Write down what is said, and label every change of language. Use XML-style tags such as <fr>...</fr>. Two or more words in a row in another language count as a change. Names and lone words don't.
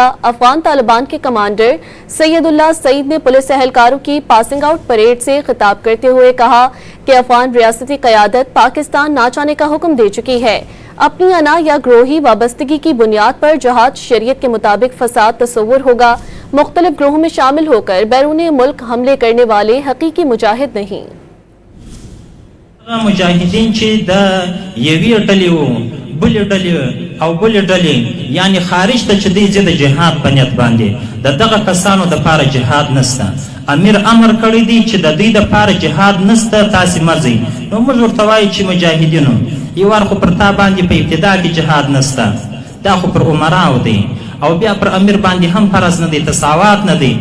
<ur>افغان طالبان کے کمانڈر سید اللہ سعید نے پولیس اہلکاروں کی</ur> <en>passing out parade</en> <ur>سے خطاب کرتے ہوئے کہا کہ افغان ریاستی قیادت پاکستان نہ جانے کا حکم دے چکی ہے. اپنی انا یا گروہی وابستگی کی بنیاد پر جہاد شریعت کے مطابق فساد تصور ہوگا. مختلف گروہوں میں شامل ہو کر بیرون ملک حملے کرنے والے حقیقی مجاہد نہیں.</ur> <ps>मुजाहिदीन چې د یوې ډلې وو بلې ډلې یعنی خارج ته چې دی د جهاد په نیت باندې د دغه کسانو دپاره جهاد نسته. امیر امر کړی دی چې د دوی دپاره جهاد نسته، تاسې مه ځئ. نو موږ ورته وایو چې مجاهدینو یو وار خو پر تا باندې په ابتدا کې جهاد نسته، دا خو پر عمراو دی او بیا پر امیر باندې هم فرض نه دی، تساوات نه دی.</ps>